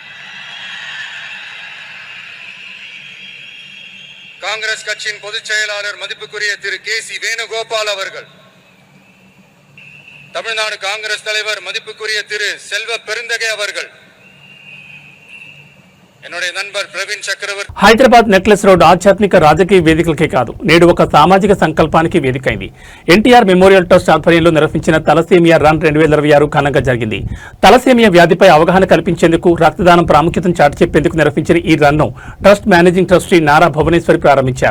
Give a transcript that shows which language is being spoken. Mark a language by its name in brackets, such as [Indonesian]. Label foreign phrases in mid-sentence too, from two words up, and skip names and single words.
[Tamil] காங்கிரஸ் கட்சியின் பொதுச் செயலாளர் மதிப்புக்குரிய திரு கே.சி. வேணுகோபால் அவர்கள், தமிழ்நாடு காங்கிரஸ் தலைவர் மதிப்புக்குரிய திரு செல்வ பெருந்தகை அவர்கள், என்னுடைய நண்பர் பிரவீன் சக்கரவர்த்தி [Telugu] హైదరాబాద్ నెక్లెస్ రోడ్ ఆధ్యాత్మిక రాజకీయ వేదికలకే కాదు నేడు ఒక సామాజిక సంకల్పానికి వేదికైంది. ఎన్టీఆర్ మెమోరియల్ ట్రస్ట్ ఆధ్వర్యంలో నిర్వహించిన తలసేమియా రన్ 2026 ఘనంగా జరిగింది. తలసేమియా వ్యాధిపై అవగాహన కల్పించేందుకు, రక్తదానం ప్రాముఖ్యతను చాటి చెప్పేందుకు నిర్వహించిన ఈ రన్ను ట్రస్ట్ మేనేజింగ్ ట్రస్టీ నారా భువనేశ్వరి ప్రారంభించారు.